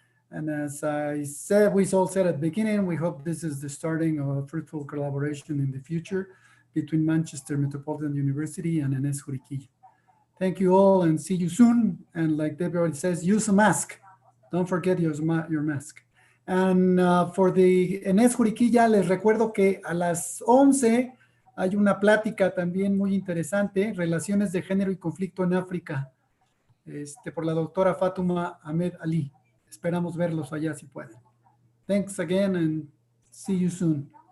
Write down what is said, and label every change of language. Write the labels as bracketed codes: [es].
[en] And as I said, we all said at the beginning, we hope this is the starting of a fruitful collaboration in the future between Manchester Metropolitan University and Enes Juriquilla. Thank you all and see you soon. And like Debbie already says, use a mask. Don't forget your mask. And for the [es] Enes Juriquilla, les recuerdo que a las 11 hay una plática también muy interesante, Relaciones de Género y Conflicto en África, por la doctora Fatuma Ahmed Ali. Esperamos verlos allá si pueden. [en] Thanks again and see you soon.